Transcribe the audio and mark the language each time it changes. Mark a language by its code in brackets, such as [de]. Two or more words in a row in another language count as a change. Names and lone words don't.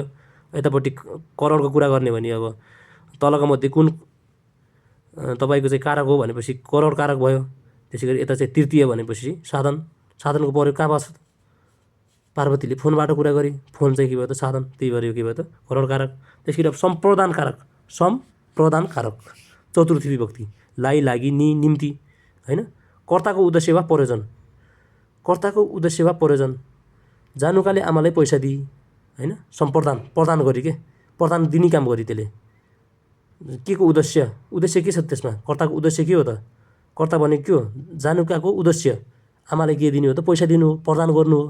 [ne] यतापट्टि करणको कुरा गर्ने भने अब तलका मध्ये कुन तपाईँको चाहिँ कारक हो भनेपछि करण कारक भयो। त्यसै गरी यता चाहिँ तृतीय भनेपछि साधनको प्रयोग कहाँ भएको छ, पार्वतीले फोनबाट कुरा गरी। फोन चाहिँ के भयो त, साधन। त्यही भएर यो के भयो त, करण कारक। त्यसै गरी अब सम्प्रदान कारक चतुर्थी विभक्ति। लाई, लागि, निम्ति हैन। कर्ताको उद्देश्य वा प्रयोजन। जानुकाले आमालाई पैसा दिई हैन। प्रदान गरी, के प्रदान दिने काम गरी। त्यसले के को उद्देश्य के छ त्यसमा, कर्ताको उद्देश्य के हो त, कर्ता भनेको के हो, जानुकाको उद्देश्य आमालाई के दिनु हो त, पैसा दिनु हो, प्रदान गर्नु हो।